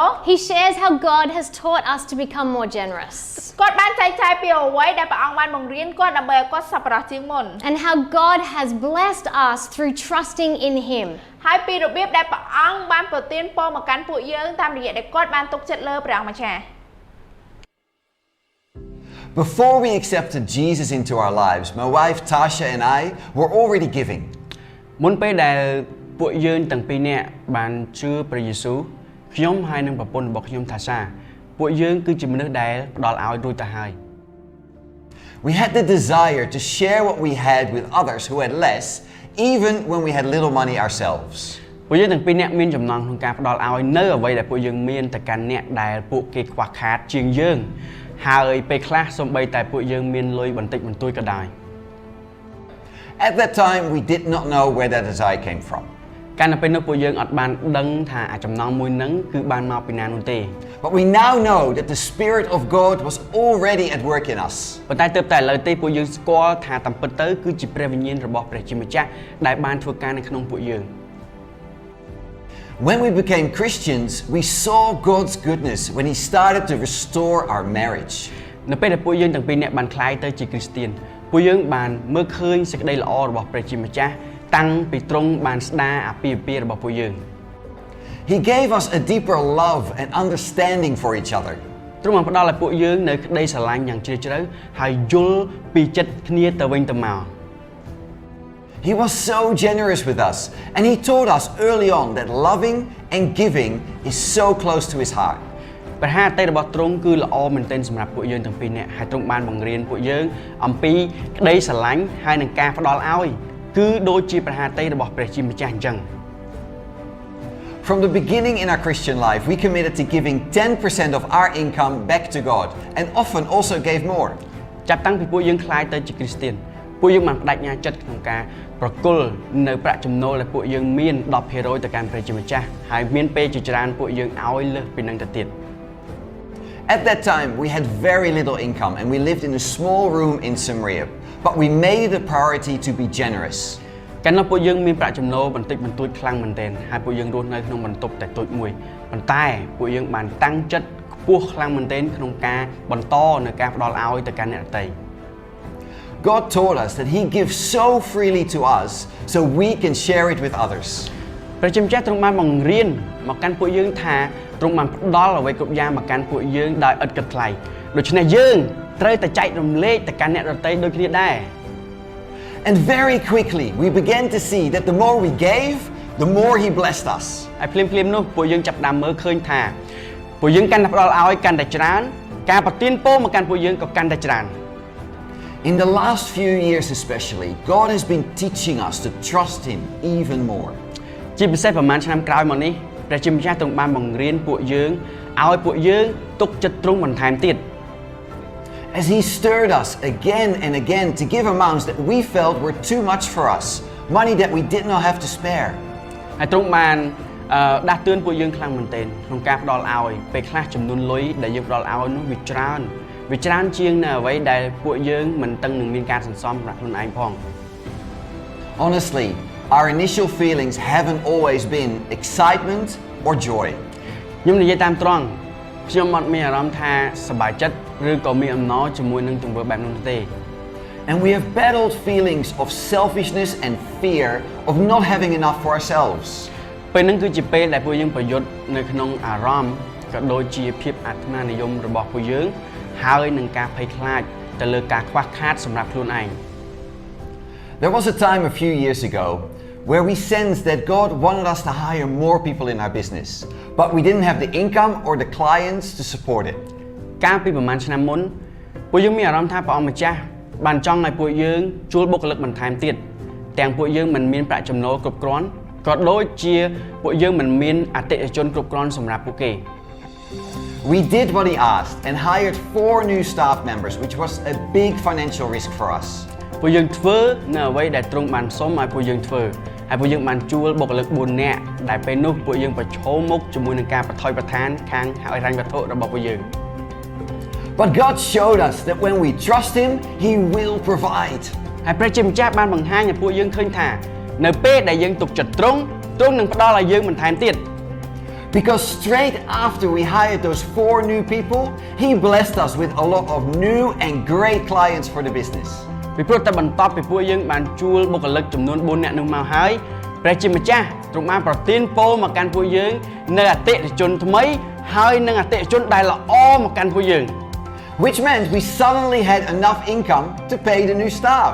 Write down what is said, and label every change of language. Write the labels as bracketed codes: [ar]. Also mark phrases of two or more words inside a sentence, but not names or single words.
[en] He shares how God has taught us to become more generous. [km] គាត់បានចែកចាយពីអ្វីដែលព្រះអង្គបានបង្រៀនគាត់ដើម្បីឲ្យគាត់សប្បុរសជាងមុន [en] And how God has blessed us through trusting in Him. [km] ហើយពីរបៀបដែលព្រះអង្គបានប្រទានពរមកកាន់ពួកយើងតាមរយៈដែលគាត់បានទុកចិត្តលើព្រះអង្គម្ចាស់ [en] Before we accepted Jesus into our lives, my wife Tasha and I were already giving. [km] មុនពេលដែលពួកយើងទាំងពីរនាក់បានជឿព្រះយេស៊ូវខ្ញុំហើយនិងប្រពន្ធរបស់ខ្ញុំថាសាពួកយើងគឺជាមនុស្សដែលផ្ដល់ឲ្យរួចទៅហើយ [en] We had the desire to share what we had with others who had less, even when we had little money ourselves. [km] ពួកយើងទាំងពីរនាក់មានចំណងក្នុងការផ្ដល់ឲ្យនៅអ្វីដែលពួកយើងមានទៅកាន់អ្នកដែលពួកគេខ្វះខាតជាងយើងហើយពេលខ្លះសូម្បីតែពួកយើងមានលុយបន្តិចបន្តួចក៏ដោយ [en] At that time, we did not know where that desire came from. [km] កាលនៅពេលនោះពួកយើងអត់បានដឹងថាអាចំណងមួយហ្នឹងគឺបានមកពីណានោះទេ [en] But we now know that the Spirit of God was already at work in us. [km] ប៉ុន្តែទើបតែឥឡូវទេពួកយើងស្គាល់ថាតាមពិតទៅគឺជាព្រះវិញ្ញាណរបស់ព្រះជាម្ចាស់ដែលបានធ្វើការនៅក្នុងពួកយើង [en] When we became Christians, we saw God's goodness when He started to restore our marriage. [km] នៅពេលដែលពួកយើងទាំងពីរនាក់បានក្លាយទៅជាគ្រីស្ទានពួកយើងបានមើលឃើញសេចក្តីល្អរបស់ព្រះជាម្ចាស់តាំងពីទ្រង់បានស្ដារអាពាហ៍ពិពាហ៍របស់ពួកយើង [en] He gave us a deeper love and understanding for each other. [km] ទ្រង់បានផ្ដល់ឲ្យពួកយើងនៅក្តីស្រឡាញ់យ៉ាងជ្រាលជ្រៅហើយយល់ពីចិត្តគ្នាទៅវិញទៅមក [en] He was so generous with us, and He told us early on that loving and giving is so close to His heart. [km] ព្រះハតីរបស់ទ្រង់គឺល្អមែនទែនសម្រាប់ពួកយើងទាំងពីរនាក់ហើយទ្រង់បានបង្រៀនពួកយើងអំពីក្តីស្រឡាញ់ហើយនឹងការផ្ដល់ឲ្យគឺដូចជាព្រះハតីរបស់ព្រះជាម្ចាស់អញ្ចឹង [en] From the beginning in our Christian life, we committed to giving 10% of our income back to God, and often also gave more. [km] ចាប់តាំងពីពួកយើងក្លាយទៅជាគ្រីស្ទានពួកយើងបានបដិញ្ញាចិត្តក្នុងការប្រគល់នៅប្រាក់ចំណូលដែលពួកយើងមាន 10% ទៅកាន់ព្រះជាម្ចាស់ហើយមានពេលជាច្រើនពួកយើងឲ្យលើសពីនឹងទៅទៀត [en] At that time, we had very little income and we lived in a small room in Samaria, but we made it a priority to be generous. [km] កាលនោះពួកយើងមានប្រាក់ចំណូលបន្តិចបន្តួចខ្លាំងមែនទែនហើយពួកយើងរស់នៅក្នុងបន្ទប់តែតូចមួយប៉ុន្តែពួកយើងបានតាំងចិត្តខ្ពស់ខ្លាំងមែនទែនក្នុងការបន្តនៅការផ្ដល់ឲ្យទៅកាន់អ្នកដទៃ [en] God told us that He gives so freely to us so we can share it with others. [km] ព្រះជាម្ចាស់ទ្រង់បានបង្រៀនមកកាន់ពួកយើងថាទ្រង់បានផ្ដល់អ្វីគ្រប់យ៉ាងមកកាន់ពួកយើងដោយឥតគិតថ្លៃដូច្នេះយើងត្រូវតែចែករំលែកទៅកាន់អ្នកដទៃដូចគ្នាដែរ [en] And very quickly we began to see that the more we gave, the more He blessed us. [km] ហើយភ្លាមៗនោះពួកយើងចាប់ផ្ដើមមើលឃើញថាពួកយើងកាន់តែផ្ដល់ឲ្យកាន់តែច្រើនការប្រទានពរមកកាន់ពួកយើងក៏កាន់តែច្រើន [en] In the last few years especially, God has been teaching us to trust Him even more. [km] ជាពិសេសប្រហែលឆ្នាំក្រោយមកនេះព្រះជាម្ចាស់ទ្រង់បានបង្រៀនពួកយើងឲ្យពួកយើងទុកចិត្តទ្រង់បន្ថែមទៀត [en] As He stirred us again and again to give amounts that we felt were too much for us, money that we did not have to spare. [km] ហើយទ្រង់បានដាស់តឿនពួកយើងខ្លាំងមែនទែនក្នុងការផ្ដល់ឲ្យពេលខ្លះចំនួនលុយដែលយើងផ្ដល់ឲ្យនោះវាច្រើនជាងនៅអ្វីដែលពួកយើងមិនតឹងនឹងមានការសន្សំសម្រាប់ខ្លួនឯងផង [en] Honestly, our initial feelings haven't always been excitement or joy. [km] ខ្ញុំនិយាយតាមត្រង់ខ្ញុំអត់មានអារម្មណ៍ថាសប្បាយចិត្តឬក៏មានអំណរជាមួយនឹងទង្វើបែបនោះទេ [en] And we have battled feelings of selfishness and fear of not having enough for ourselves. [km] ពេលហ្នឹងគឺជាពេលដែលពួកយើងប្រយុទ្ធនៅក្នុងអារម្មណ៍ក៏ដូចជាភាពអាត្មានិយមរបស់ពួកយើងហើយនឹងការភ័យខ្លាចទៅលើការខ្វះខាតសម្រាប់ខ្លួនឯង [en] There was a time a few years ago where we sensed that God wanted us to hire more people in our business, but we didn't have the income or the clients to support it. [km] កាលពីប្រហែលឆ្នាំមុនពួកយើងមានអារម្មណ៍ថាព្រះអង្គម្ចាស់បានចង់ឲ្យពួកយើងជួលបុគ្គលិកបន្ថែមទៀតទាំងពួកយើងមិនមានប្រាក់ចំណូលគ្រប់គ្រាន់ក៏ដូចជាពួកយើងមិនមានអតិថិជនគ្រប់គ្រាន់សម្រាប់ពួកគេ [en] We did what he asked and hired 4 new staff members, which was a big financial risk for us. [km] ពួកយើងធ្វើនៅអ្វីដែលទ្រង់បានសុំឲ្យពួកយើងធ្វើហើយពួកយើងបានជួលបុគ្គលិក4នាក់ដែលពេលនោះពួកយើងប្រឈមមុខជាមួយនឹងការបថុយប្រឋានខាងហិរញ្ញវត្ថុរបស់ពួកយើង [en] But God showed us that when we trust him, he will provide. [km] ហើយព្រះជាម្ចាស់បានបង្ហាញឲ្យពួកយើងឃើញថានៅពេលដែលយើងទុកចិត្តទ្រង់នឹងផ្ដល់ឲ្យយើងបន្ថែមទៀត [en] Because straight after we hired those 4 new people, he blessed us with a lot of new and great clients for the business. [km] ពីព្រោះតែបន្ទាប់ពីពួកយើងបានជួលបុគ្គលិកចំនួន4នាក់នោះមកហើយព្រះជាម្ចាស់ទ្រង់បានប្រទានពរមកកាន់ពួកយើងនៅអតិថិជនថ្មីហើយនឹងអតិថិជនដែលល្អមកកាន់ពួកយើង [en] Which meant we suddenly had enough income to pay the new staff.